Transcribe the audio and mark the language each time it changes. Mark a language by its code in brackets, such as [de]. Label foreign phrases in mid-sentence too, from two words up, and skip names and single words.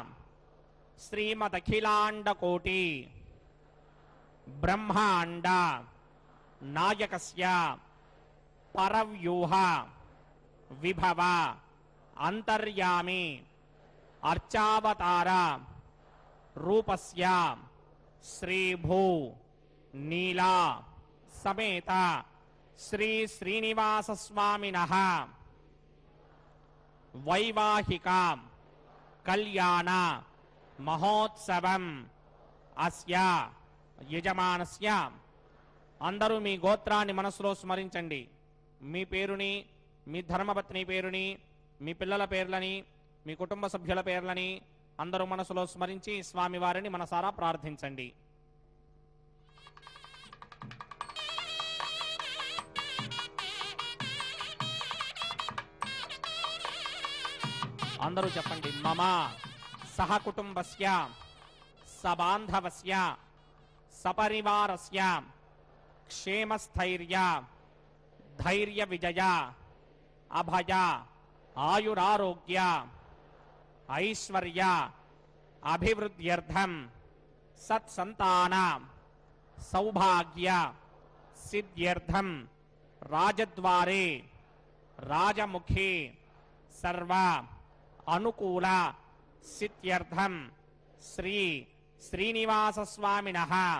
[sa] श्रीमदखिलाण्डकोटि ब्रह्माण्ड नायकस्य परव्यूह विभव अंतर्यामी अर्चावतार रूपस्य श्री भू नीला समेत श्री श्रीनिवास स्वामिनः वैवाहिक कल्याण महोत्सवम् अस्य यजमानस्य [te] అందరూ మీ గోత్రాన్ని మనసులో స్మరించండి। మీ పేరుని మీ ధర్మపత్ని పేరుని మీ పిల్లల పేర్లని మీ కుటుంబ సభ్యుల పేర్లని అందరూ మనసులో స్మరించి స్వామివారిని మనసారా ప్రార్థించండి। అందరూ చెప్పండి। [sa] మమ సహ కుటుంబస్య సబాంధవస్య సపరివారస్య क्षेमस्थैर्य धैर्य विजय अभय आयुरारोग्य ऐश्वर्य अभिवृद्ध्यर्थम सत्संतान सौभाग्य सिद्ध्यर्थम राजद्वारे राजमुखे सर्व अनुकूल सिद्ध्यर्थम श्री श्रीनिवास स्वामिनः